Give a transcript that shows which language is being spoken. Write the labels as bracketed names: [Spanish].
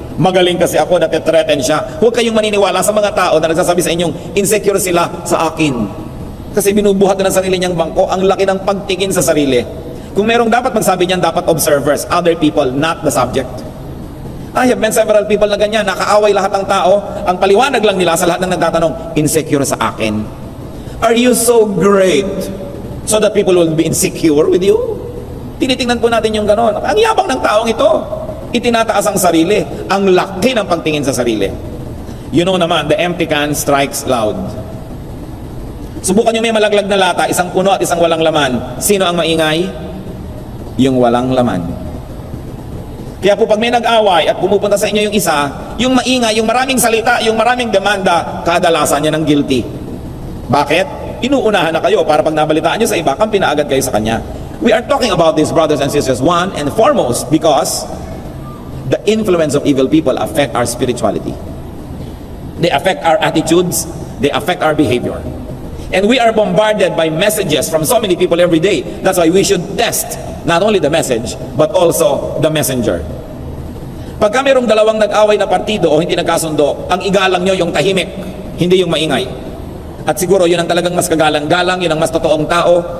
[Filipino] Magaling kasi ako, natitreten siya. Huwag kayong maniniwala sa mga tao na nagsasabi sa inyong insecure sila sa akin. Kasi binubuhat na ng sarili niyang bangko, ang laki ng pagtingin sa sarili. Kung merong dapat magsabi niyan, dapat observers, [English] other people, not the subject. I have met several people [Filipino] na ganyan, nakaaway lahat ng tao, ang paliwanag lang nila sa lahat ng nagtatanong, insecure sa akin. [English] Are you so great so that people will be insecure with you? [Filipino] Tinitingnan po natin yung ganon. Ang yabang ng taong ito, itinataas ang sarili, ang laki ng pagtingin sa sarili. You know naman, [English] the empty can strikes loud. [Filipino] Subukan nyo may malaglag na lata, isang puno at isang walang laman. Sino ang maingay? Yung walang laman. Kaya po pag may nag-away at pumupunta sa inyo yung isa, yung maingay, yung maraming salita, yung maraming demanda, kadalasan niya ng guilty. Bakit? Inuunahan na kayo para pag nabalitaan nyo sa iba, kang pinaagad kayo sa kanya. [English] We are talking about this, brothers and sisters, one and foremost, because the influence of evil people affect our spirituality. They affect our attitudes, they affect our behavior. And we are bombarded by messages from so many people every day. That's why we should test not only the message, but also the messenger. [Filipino] Pagka mayroong dalawang nag-away na partido o hindi nagkasundo, ang igalang nyo yung tahimik, hindi yung maingay. At siguro yun ang talagang mas kagalang-galang, yun ang mas totoong tao.